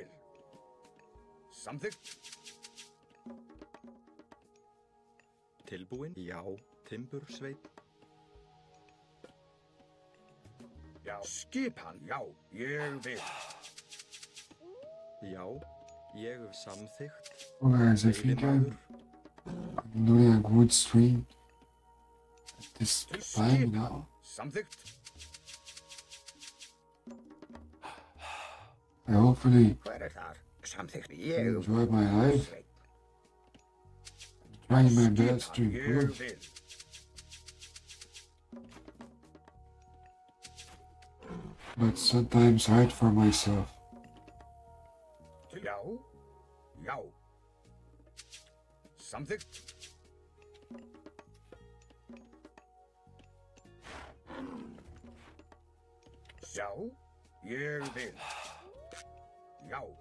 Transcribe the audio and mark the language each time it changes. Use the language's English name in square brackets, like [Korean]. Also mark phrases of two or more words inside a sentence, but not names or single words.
[Icelandic] Samþykkt. Tilbúin, já, timbursveit. Já. Skipan. Já. Ég vil. Já, ég hef samþykkt. [English] Oh guys, I think I'm doing a good stream at this time now. [Icelandic] Samþykkt. [English] I hopefully [Icelandic] Hver þar? Samþykkt. Ég [English] enjoy my life. Trying my best to [Icelandic] Skipan. Ég [English] improve, [Icelandic] vil. [English] but sometimes hard for myself. [Icelandic] Já. Já. Samþykkt. Já. Ég vil. Já.